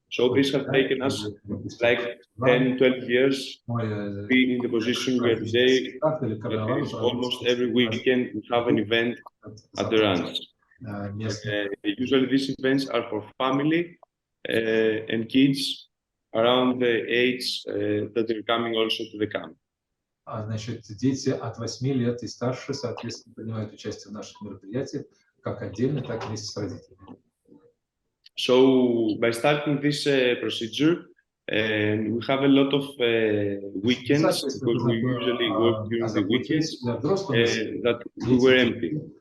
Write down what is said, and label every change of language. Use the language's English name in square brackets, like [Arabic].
[English] So this has taken us like 10, 12 years being in the position we are today. Almost every weekend we have an event at the ranch. Usually these events are for family and kids around the age that they're coming also to the camp. [Russian] Значит, дети от 8 лет и старше, соответственно, принимают участие в наших мероприятиях, как отдельно, так и вместе с родителями. [English] So by starting this procedure, and we have a lot of weekends, because we usually work during the weekends, that we were empty.